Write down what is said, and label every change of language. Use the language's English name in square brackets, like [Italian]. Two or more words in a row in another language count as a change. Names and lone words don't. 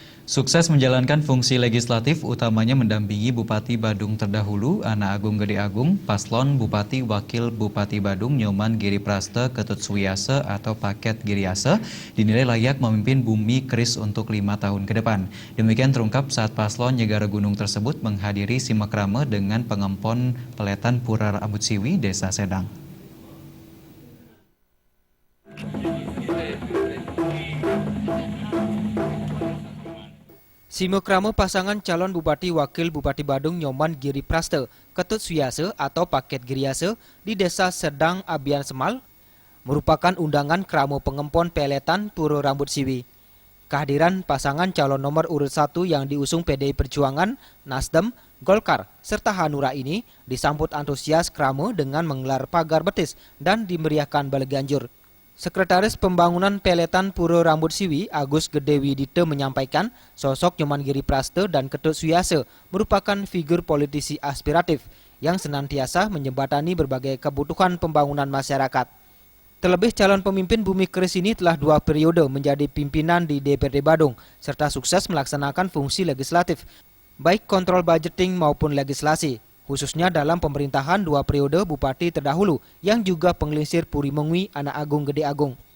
[Indonesian] Sukses menjalankan fungsi legislatif utamanya mendampingi Bupati Badung terdahulu, Ana Agung Gede Agung, Paslon Bupati Wakil Bupati Badung Nyoman Giri Praste Ketut Suyase atau Paket Giriase dinilai layak memimpin Bumi Keris untuk 5 tahun ke depan. Demikian terungkap saat Paslon Nyegara Gunung tersebut menghadiri simakrame dengan pengempon Peletan Pura Rambut Siwi, Desa Sedang. Simakrame pasangan calon Bupati Wakil Bupati Badung Nyoman Giri Praste Ketut Suyase atau Paket Giriase di Desa Sedang Abian Semal merupakan undangan kramo pengempon Peletan Pura Rambut Siwi. Kehadiran pasangan calon nomor urut 1 yang diusung PDI Perjuangan, Nasdem, Golkar, serta Hanura ini disambut antusias kramo dengan menggelar pagar betis dan dimeriahkan bale ganjur. Sekretaris Pembangunan Peletan Pura Rambut Siwi, Agus Gede Widite menyampaikan sosok Nyoman Giri Praste dan Ketut Suyase merupakan figur politisi aspiratif yang senantiasa menjembatani berbagai kebutuhan pembangunan masyarakat. Terlebih calon pemimpin Bumi Keris ini telah 2 periode menjadi pimpinan di DPRD Badung serta sukses melaksanakan fungsi legislatif, baik kontrol budgeting maupun legislasi, khususnya dalam pemerintahan 2 periode Bupati terdahulu yang juga penglingsir Puri Mengwi Ana Agung Gede Agung.